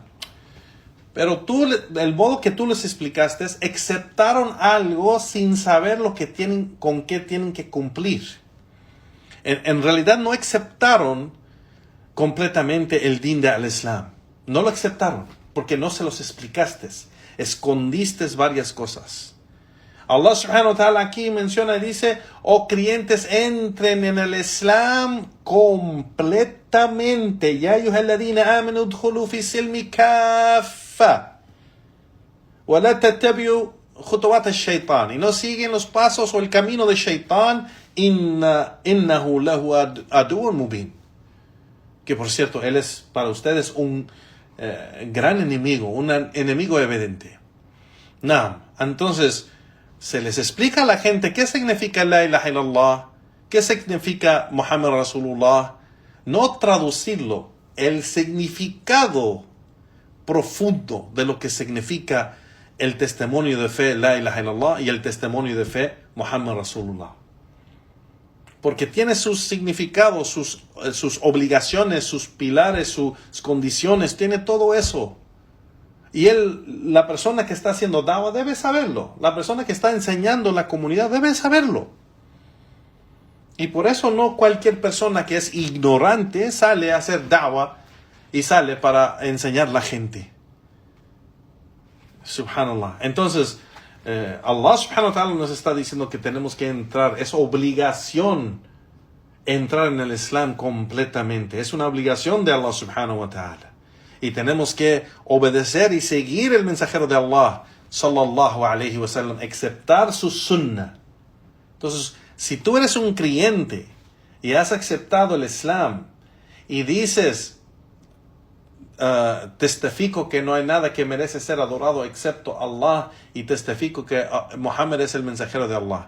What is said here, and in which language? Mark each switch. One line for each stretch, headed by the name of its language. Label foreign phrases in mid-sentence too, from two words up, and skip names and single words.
Spanish: Pero el modo que tú les explicaste, aceptaron algo sin saber lo que tienen, con qué tienen que cumplir. En realidad no aceptaron completamente el din de al-Islam. No lo aceptaron porque no se los explicaste. Escondiste varias cosas. Allah
Arabic: سبحانه وتعالى
Spanish: aquí menciona y dice, oh creyentes, entren en el Islam completamente.
Arabic: يا أيها الذين آمنوا ادخلوا في السلم كافة. ولا تتبعوا خطوات الشيطان.
Spanish: Y no siguen los pasos o el camino de Shaytan.
Arabic: إنه له عدو مبين.
Spanish: Que por cierto, él es para ustedes un gran enemigo, un enemigo evidente. Entonces, se les explica a la gente qué significa
Arabic: لا إله إلا الله,
Spanish: qué significa
Arabic: محمد رسول الله,
Spanish: no traducirlo, el significado profundo de lo que significa el testimonio de fe
Arabic: لا إله إلا الله
Spanish: y el testimonio de fe
Arabic: محمد رسول الله.
Spanish: Porque tiene sus significados, sus obligaciones, sus pilares, sus condiciones, tiene todo eso. Y la persona que está haciendo da'wah debe saberlo. La persona que está enseñando en la comunidad debe saberlo. Y por eso no cualquier persona que es ignorante sale a hacer da'wah y sale para enseñar a la gente. Subhanallah. Entonces, Allah
Arabic: سبحانه وتعالى
Spanish: nos está diciendo que tenemos que entrar, es obligación entrar en el Islam completamente. Es una obligación de Allah
Arabic: سبحانه وتعالى.
Spanish: Y tenemos que obedecer y seguir el mensajero de Allah,
Arabic: صلى الله عليه وسلم,
Spanish: aceptar su sunnah. Entonces, si tú eres un creyente y has aceptado el Islam y dices, testifico que no hay nada que merece ser adorado excepto Allah, y testifico que Muhammad es el mensajero de Allah.